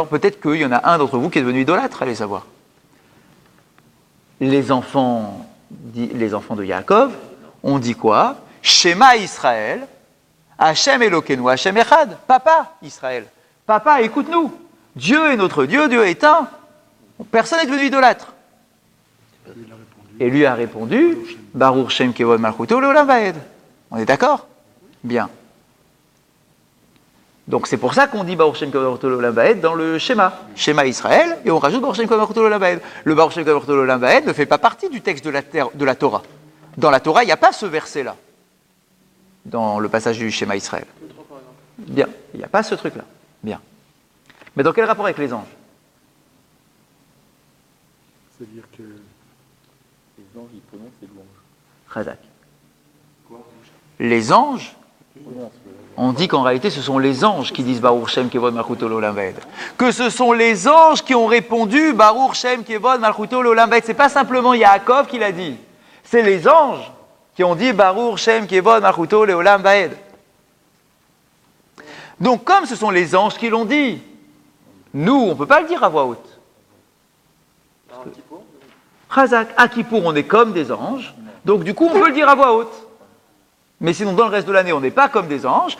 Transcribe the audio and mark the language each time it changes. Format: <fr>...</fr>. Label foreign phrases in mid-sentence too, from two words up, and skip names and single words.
<fr>Peut-être qu'il y en a un d'entre vous qui est devenu idolâtre, allez savoir. Les enfants de Yaakov ont dit quoi?</fr> <he>שמע ישראל השם אלוקינו השם אחד.</he> <fr>Papa Israël, papa, écoute-nous. Dieu est notre Dieu, Dieu est un. Personne n'est devenu idolâtre. Et lui a répondu,</fr> <he>ברוך שם כבוד מלכותו לעולם ועד.</he> <fr>On est d'accord? Bien. Donc c'est pour ça qu'on dit</fr> <he>ברוך שם כבוד מלכותו לעולם ועד</he> <fr>dans le schéma Israël, et on rajoute</fr> <he>ברוך שם כבוד מלכותו לעולם ועד.</he> <fr>Le</fr> <he>ברוך שם כבוד מלכותו לעולם ועד</he> <fr>ne fait pas partie du texte de la Torah. Dans la Torah, il n'y a pas ce verset-là, dans le passage du schéma Israël. Bien, il n'y a pas ce truc-là. Bien. Mais dans quel rapport avec les anges? C'est-à-dire que... Les anges, ils prononcent les louanges. Chazak. Les anges, on dit qu'en réalité, ce sont les anges qui disent</fr> <he>ברוך שם כבוד מלכותו לעולם ועד.</he> <fr>Que ce sont les anges qui ont répondu</fr> <he>ברוך שם כבוד מלכותו לעולם ועד.</he> <fr>C'est pas simplement Yaakov qui l'a dit. C'est les anges qui ont dit</fr> <he>ברוך שם כבוד מלכותו לעולם ועד.</he> <fr>Donc, comme ce sont les anges qui l'ont dit, nous, on ne peut pas le dire à voix haute. Un petit Chazak. À Kippour, on est comme des anges. Donc, du coup, on peut le dire à voix haute. Mais sinon, dans le reste de l'année, on n'est pas comme des anges.</fr>